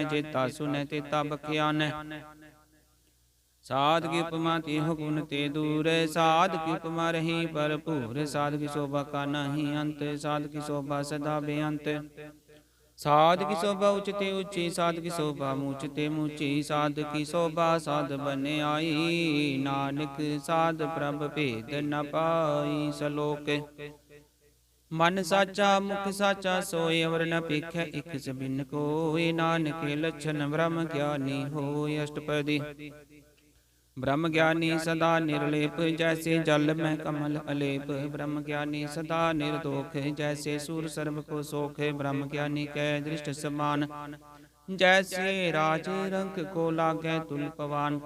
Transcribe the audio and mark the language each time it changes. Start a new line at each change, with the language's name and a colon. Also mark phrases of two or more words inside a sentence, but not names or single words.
Punjabi: ਜੇਤਾ ਸੁਨੇ ਤੇਤਾ ਬਖ੍ਯਾਨੇ, ਸਾਧ ਕੀ ਉਪਮਾ ਤਿਹੁ ਗੁਣ ਤੇ ਦੂਰ। ਸਾਧ ਕੀ ਉਪਮਾ ਰਹੀ ਭਰਪੂਰਿ, ਸਾਧ ਕੀ ਸੋਭਾ ਕਾ ਨਾਹੀ ਅੰਤ। ਸਾਧ ਕੀ ਸੋਭਾ ਸਦਾ ਬੇਅੰਤ, ਸਾਧ ਕੀ ਸੋਭਾ ਊਚ ਤੇ ਊਚੀ। ਸਾਧ ਕੀ ਸੋਭਾ ਮੂਚ ਤੇ ਮੂਚੀ, ਸਾਧ ਕੀ ਸੋਭਾ ਸਾਧ ਬਨਿ ਆਈ। ਨਾਨਕ ਸਾਧ ਪ੍ਰਭ ਭੇਦੁ ਨ ਭਾਈ। ਸਲੋਕੁ ਮਨਿ ਸਾਚਾ ਮੁਖਿ ਸਾਚਾ ਸੋਇ, ਅਵਰੁ ਨ ਪੇਖੈ ਏਕਸੁ ਬਿਨੁ ਕੋਇ। ਨਾਨਕ ਇਹ ਲਛਣ ਬ੍ਰਹਮ ਗਿਆਨੀ ਹੋਇ। ਅਸਟਪਦੀ ਬ੍ਰਹਮ ਗਿਆਨੀ ਸਦਾ ਨਿਰਲੇਪ, ਜੈਸੇ ਜਲ ਮਹਿ ਕਮਲ ਅਲੇਪ। ਬ੍ਰਹਮ ਗਿਆਨੀ ਸਦਾ ਨਿਰਦੋਖ, ਜੈਸੇ ਸੂਰੁ ਸਰਬ ਕਉ ਸੋਖ। ਬ੍ਰਹਮ ਗਿਆਨੀ ਕੈ ਦ੍ਰਿਸਟਿ ਸਮਾਨਿ, ਜੈਸੇ ਰਾਜ ਰੰਕ ਕਉ ਲਾਗੈ ਤੁਲਿ ਪਵਾਨ।